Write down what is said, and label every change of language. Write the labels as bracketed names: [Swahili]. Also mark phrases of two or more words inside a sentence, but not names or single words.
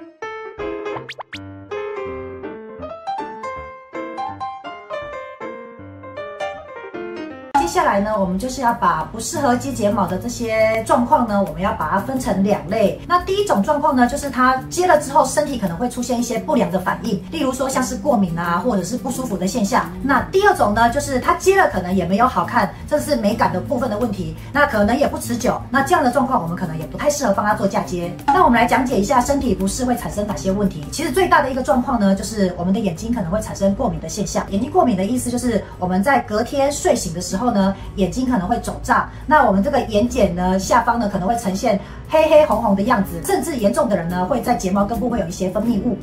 [Chinese] 接下來呢，我們就是要把不適合接睫毛的這些狀況呢，我們要把它分成2類。那第一種狀況呢，就是他接了之後，身體可能會出現一些不良的反應，例如說像是過敏啊，或者是不舒服的現象。那第二種呢，就是他接了可能也沒有好看，這是美感的部分的問題，那可能也不持久。那這樣的狀況，我們可能也不太適合幫他做嫁接。那我們來講解一下身體不適會產生哪些問題。其實最大的一個狀況呢，就是我們的眼睛可能會產生過敏的現象。眼睛過敏的意思就是我們在隔天睡醒的時候呢，眼睛可能會腫脹，那我們這個眼瞼呢下方呢可能會呈現黑黑紅紅的樣子，甚至嚴重的人呢會在睫毛根部會有一些分泌物。